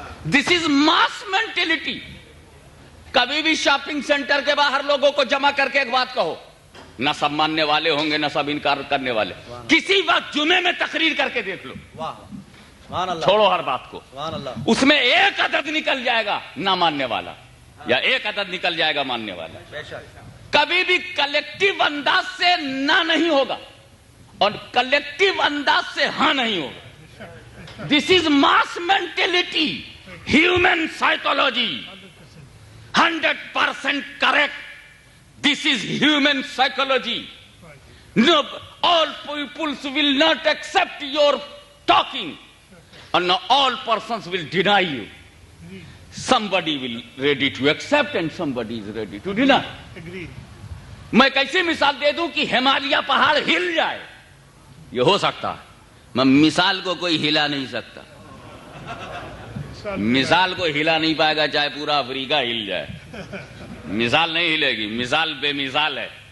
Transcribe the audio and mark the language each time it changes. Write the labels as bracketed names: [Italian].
[Hindi] This is mass mentality. कभी भी shopping centre के बाहर लोगों को जमा करके एक बात कहो, न सब मानने वाले होंगे न सब इनकार करने वाले, किसी वक्त जुमे में तकरीर करके देख लो, छोड़ो हर बात को, उसमें एक अदद निकल जाएगा ना मानने वाला, या एक अदद निकल जाएगा मानने वाला। कभी भी कलेक्टिव अंदाज से ना नहीं होगा और कलेक्टिव अंदाज से हाँ नहीं होगा। [English] This is mass mentality, human psychology, 100% correct. This is human psychology. No, all peoples will not accept your talking, and all persons will deny you. Somebody will ready to accept and somebody is ready to deny. [Hindi] मैं कैसी मिसाल दे दूं कि हिमालय पहाड़ हिल जाए, ये हो सकता है, मैं मिसाल को कोई हिला नहीं सकता, मिसाल को हिला नहीं पाएगा चाहे पूरा अफ्रीका हिल जाए, मिसाल नहीं हिलेगी, मिसाल बेमिसाल है।